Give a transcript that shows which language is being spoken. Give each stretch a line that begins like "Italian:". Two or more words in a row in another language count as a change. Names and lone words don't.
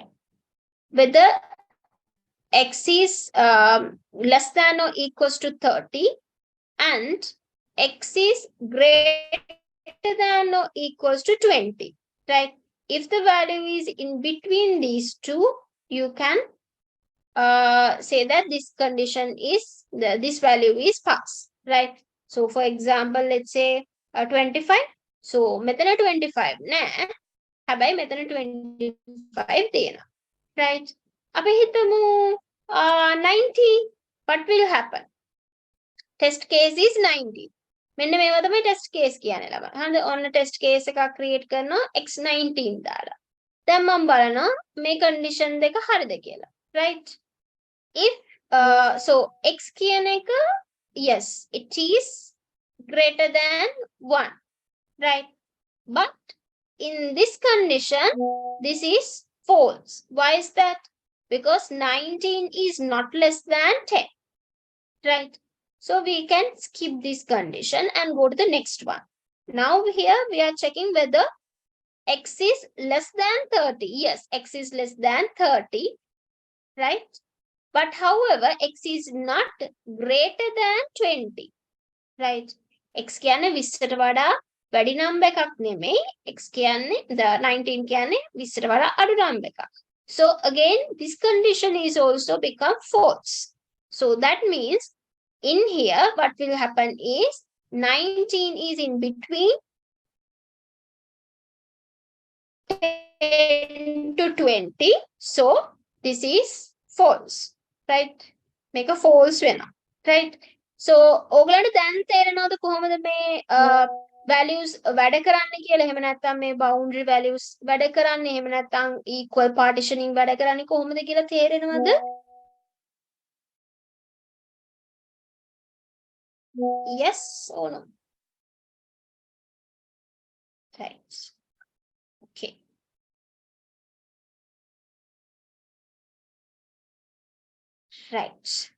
English: Whether x is less than or equals to 30 and x is greater than or equals to 20, right? If the value is in between these two, you can say that this condition is, this value is pass, right? So for example, let's say 25.
Sinhala: So මෙතන 25 නෑ. හැබැයි මෙතන 25 තියෙනවා.
English: Right?
Sinhala: අපි හිතමු 90.
English: What will happen? Test case is 90.
Sinhala: මෙන්න මේවා තමයි test case කියන්නේ ළමයි. හරිද? ඔන්න
English: test case
Sinhala: එකක් create කරනවා x19 දාලා. දැන් මම බලනවා මේ condition දෙක හරිද කියලා.
English: Right? If so x
Sinhala: කියන එක,
English: yes, it is greater than 1, right? But in this condition, this is false. Why is that? Because 19 is not less than 10, right? So we can skip this condition and go to the next one. Now here we are checking whether x is less than 30. Yes, x is less than 30, right? But however, x is not greater than 20, right?
Sinhala: X කියන්නේ 20ට වඩා වැඩි number එකක් නෙමෙයි. X කියන්නේ 19 කියන්නේ 20ට වඩා අඩු number එකක්.
English: So again, this condition is also become false. So that means in here, what will happen is 19 is in between 10 to 20. So this is false, right? Make a false
Sinhala: වෙනවා,
English: right? So
Sinhala: ඕගලන්ට දැන් තේරෙනවද කොහොමද මේ values වැඩ කරන්නේ කියලා? එහෙම නැත්නම් මේ
English: boundary values
Sinhala: වැඩ කරන්නේ, එහෙම නැත්නම්
English: equal partitioning
Sinhala: වැඩ කරන්නේ කොහොමද කියලා තේරෙනවද?
English: Yes or no? Right. Okay. Right.